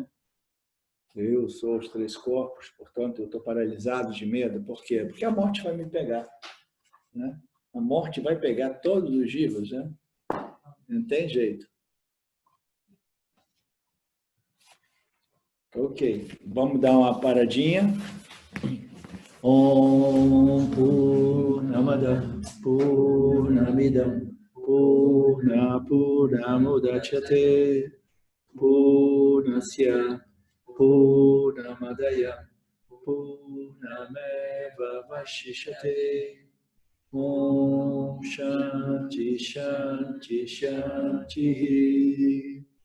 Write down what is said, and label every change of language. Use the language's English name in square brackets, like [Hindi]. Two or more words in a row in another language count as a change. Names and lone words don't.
[Portuguese] Eu sou os três corpos, portanto eu estou paralisado de medo. Por quê? Porque a morte vai me pegar, né? A morte vai pegar todos os vivos, né? Não tem jeito. Ok, vamos dar uma paradinha. [Sanskrit] Om Purnamada Purnamidam Purnamudachyate Purnasya Purnamadaya Purnameva Vashishyate Om Shanti Shanti Shanti